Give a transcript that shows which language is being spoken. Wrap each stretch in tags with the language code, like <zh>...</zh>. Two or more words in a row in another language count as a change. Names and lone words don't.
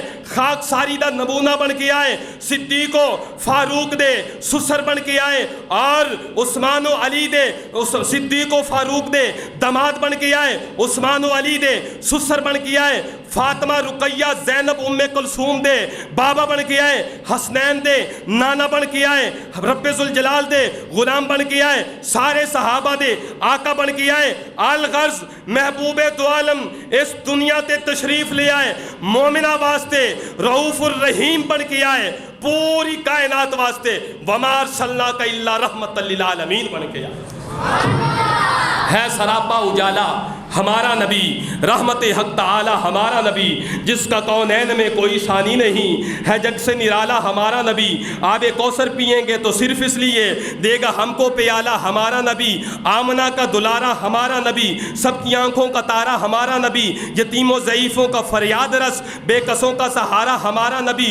<pa>خاکساری دا نمونہ بن کے آئے، صدیق و فاروق دے سسر بن کے آئے، اور عثمان و علی دے صدیق و فاروق دے داماد بن کے آئے، عثمان و علی دے سسر بن کے آئے، فاطمہ رقیہ زینب ام کلثوم دے بابا بن کے آئے، حسنین دے نانا بن کے آئے، ربِ ذوالجلال دے غلام بن کے آئے، سارے صحابہ دے آقا بن کے آئے. الغرض محبوب دو عالم اس دنیا تے تشریف لے آئے، مومناں واسطے رؤف الرحیم بن کے آئے، پوری کائنات واسطے रऊफुर रहीम बन के आए, पूरी कायनात वास्ते</pa> <ar>وما أرسلناك إلا رحمة للعالمين</ar> <pa>بن کے آئے.</pa> <ur>ہے سراپا اجالا ہمارا نبی، رحمت حق تعالیٰ ہمارا نبی، جس کا کونین میں کوئی ثانی نہیں ہے، جگ سے نرالا ہمارا نبی. آبِ کوثر پئیں گے تو صرف اس لیے دے گا ہم کو پیالہ ہمارا نبی، آمنہ کا دلارا ہمارا نبی، سب کی آنکھوں کا تارا ہمارا نبی، یتیموں ضعیفوں کا فریاد رس، بے کسوں کا سہارا ہمارا نبی.</ur>